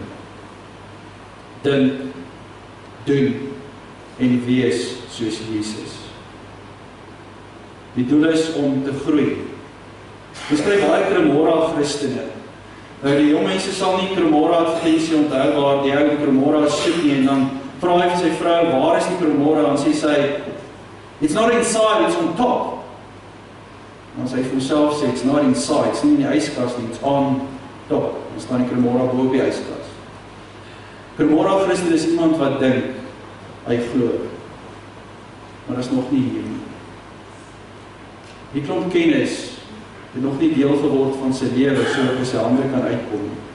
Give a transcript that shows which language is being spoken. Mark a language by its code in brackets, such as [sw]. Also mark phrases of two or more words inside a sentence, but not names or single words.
[af] Dink, doen en wees soos Jesus. Die doel is om te groei. Ons kry baie Cremora Christene. Nou die jong mense sal nie Cremora advertensie onthou waar die ou Cremora soek nie en dan vra hy vir sy vrou, waar is die Cremora? En sê sy, [en] it's not inside, it's on top. [af] En as hy vir homself sê, [en] it's not inside, it's [af] nie in die yskas nie, [en] it's on top. [af] Dan staan die Cremora bo op die yskas. Cremora Christen is iemand wat dink, hy glo. Maar dat is nog nie hier nie. Die klomp kennis het nog nie deel geword van sy lewe, so dat hy sy hande kan uitkom.